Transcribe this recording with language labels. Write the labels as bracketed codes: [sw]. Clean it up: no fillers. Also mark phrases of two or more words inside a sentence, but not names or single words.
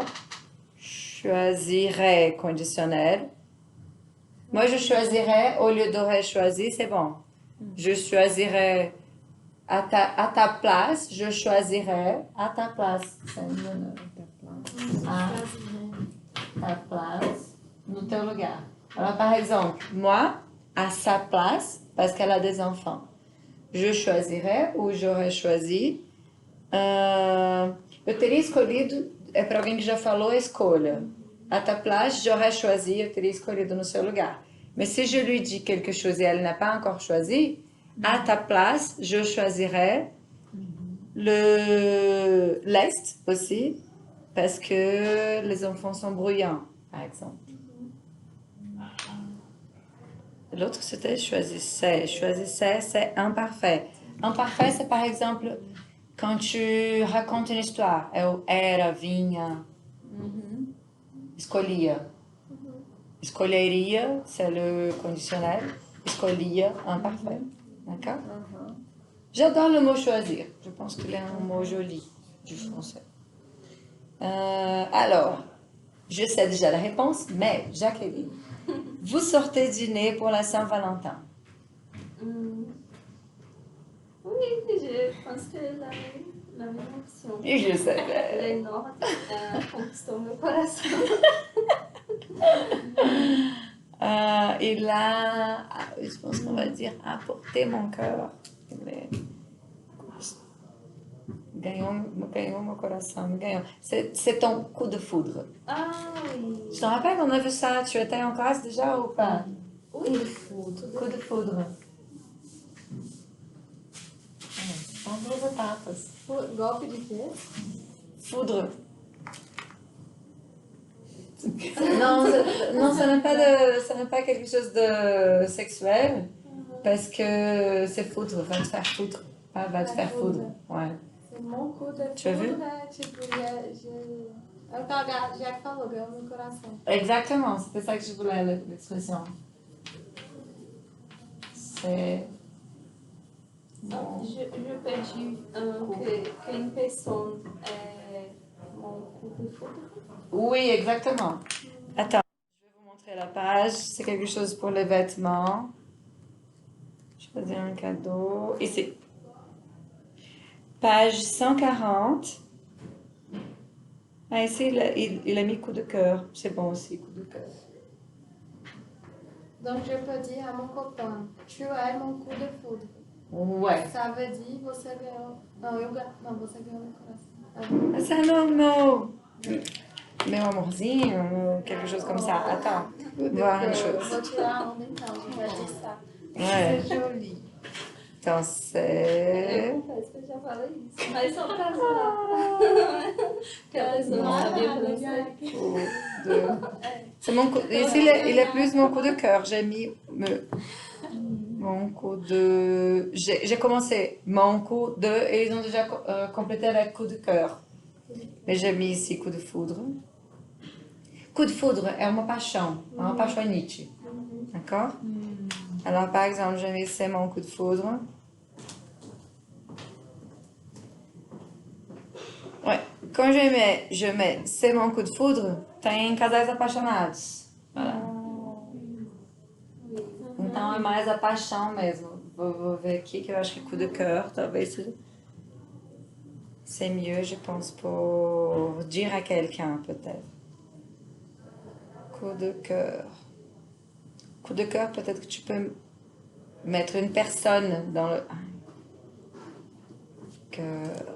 [fr] Choisirais conditionnel. Moi, je choisirais au lieu d'aurais choisi, c'est bon. Je choisirais à ta place, je choisirais à ta place. C'est un honneur. À ta place, [pt] no teu lugar. [fr] Alors, par exemple, moi, à sa place, parce qu'elle a des enfants, je choisirais ou j'aurais choisi. [pt] Eu teria escolhido, é para alguém que já falou a escolha. [fr] À ta place, j'aurais choisi, [pt] eu teria escolhido no seu lugar. [fr] Mais si je lui dis quelque chose et elle n'a pas encore choisi, à ta place, je choisirais l'Est aussi, parce que les enfants sont bruyants, par exemple. L'autre, c'était choisissais. Choisissais, c'est imparfait. Imparfait, c'est par exemple quand tu racontes une histoire. [pt] Eu era, vinha, escolhia. Escolheria, [fr] c'est le conditionnel. Escolhia, imparfait. D'accord? J'adore le mot choisir. Je pense qu'il est un mot joli du français. Alors, je sais déjà la réponse, mais Jacqueline, vous sortez dîner pour la Saint-Valentin. Oui, je pense que la même option. Et je savais. [pt] Les Nord conquistou meu coração. [fr] Il a, je pense qu'on va dire, apporté mon cœur. [pt] Ganhou mon coração, me ganhou. [fr] C'est ton coup de foudre. Ah oui. Je te rappelle qu'on a vu ça. Tu étais en classe déjà ou pas? Oui. Coup de foudre. [pt] São duas etapas. Golpe de quê? [fr] Foudre. Non, ça n'est pas quelque chose de sexuel, parce que c'est foudre, va te faire foudre. Pas va te faire foudre. Ouais. C'est mon coup de Tu as vu? foudre, [pt] né? Tipo, é o que a Jack falou, ganhou meu coração. [fr] Exactement, c'était ça que je voulais, l'expression. C'est... Je perdi que une personne est mon coup de foudre. Oui, exactement. Attends, je vais vous montrer la page. C'est quelque chose pour les vêtements. Choisir un cadeau. Ici. Page 140. Ah, ici, il a mis coup de cœur. C'est bon aussi, coup de cœur. Donc, je peux dire à mon copain, tu es mon coup de foudre. Ouais. Ça veut dire, [pt] você ganhou... Não, você ganhou meu coração. Mas é meu amorzinho, [fr] quelque chose comme ça. Attends, voir une chose. [pt] Vou tirar a onda então, [fr] je vais dire ça. Ouais. C'est joli. [pt] Então, c'est... Eu confesso que eu já falei isso. Mas só pra zoar. Porque a pessoa não sabia pronunciar. [fr] C'est mon coup... Ici, il est plus mon coup de cœur. J'ai mis mon coup de... J'ai commencé mon coup de... Et ils ont déjà complété avec coup de cœur. Mais j'ai mis ici coup de foudre. coup de foudre [pt] é uma paixonite. [fr] D'accord? Alors, par exemple, je vais c'est mon coup de foudre. Ouais. Quand je mets c'est mon coup de foudre, [pt] tem casais apaixonados. Voilà. Então é mais a paixão mesmo. Vou ver aqui que eu acho que [fr] coup de cœur, [pt] talvez seja. [fr] C'est mieux, je pense, pour dire à quelqu'un, peut-être. Coup de cœur. Coup de cœur, peut-être que tu peux mettre une personne dans le cœur.